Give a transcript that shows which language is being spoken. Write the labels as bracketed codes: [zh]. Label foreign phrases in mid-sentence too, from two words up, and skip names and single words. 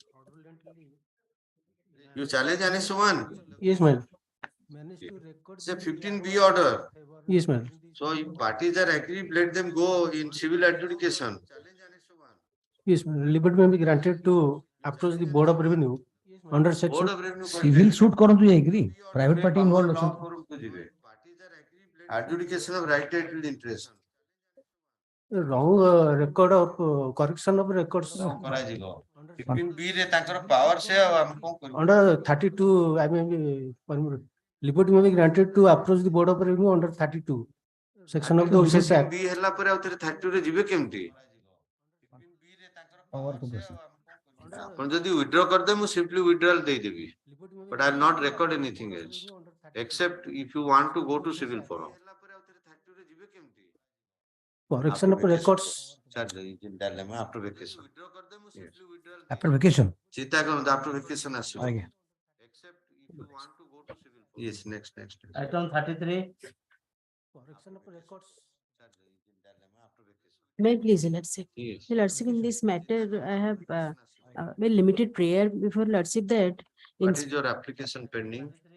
[en] You challenge Annex 1? Yes, ma'am. It's a 15B order. Yes, ma'am. So if parties are agreed, let them go in civil adjudication. Yes, ma'am. Liberty may be granted to approach the Board of Revenue under section. Board of Revenue Civil suit [or] କରନ୍ତୁ ଯାଇକିରି [en] private party involved law [or] ଅଛନ୍ତି। forum କୁ ଯିବେ। [en] Adjudication of right title interest. Wrong record of correction of records. [or] କରାଯିବ। 15B ରେ ତାଙ୍କର power ସେ ଆଉ ଆମେ କଣ କରିବୁ? [en] Under 32, I mean, liberty may be granted to approach the Board of Revenue under 32 section of the OCS Act. [or] 15B ହେଲା ପରେ ଆଉ ଥରେ 32 ରେ ଯିବେ କେମିତି? ଆପଣ ଯଦି withdraw କରିଦେବେ ମୁଁ [en] simply withdrawal [or] ଦେଇଦେବି। [en] But I will not record anything else except if you want to go to civil forum. Correction of records. After vacation. Yes. After vacation. [or] ଚିନ୍ତା କରନ୍ତୁ [en] after vacation [or] ଆସିବ। ଆଜ୍ଞା। [en] Yes, next. Item 33. Correction of records. May I please, Lordship? Yes. Lordship, in this matter, I have very limited prayer before Lordship that What is your application pending?